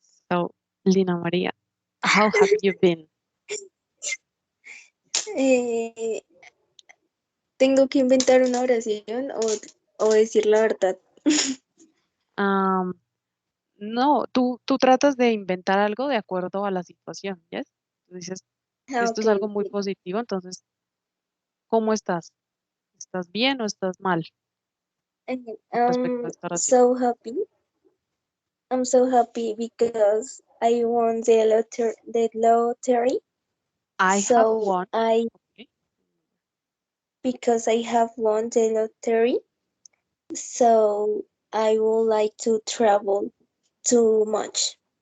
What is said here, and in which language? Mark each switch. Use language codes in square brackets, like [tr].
[en] So, Lina Maria, how have you been? [es] ¿Tengo que inventar una oración o decir la verdad? No, tú tratas de inventar algo de acuerdo a la situación, ¿yes? Tú dices, esto es Okay. algo muy positivo, entonces, ¿cómo estás? ¿Estás bien o estás mal respecto a esta oración? [en] So happy. I'm so happy because I won the lottery. I have won. Okay. Because I have won the lottery, so I would like to travel too much.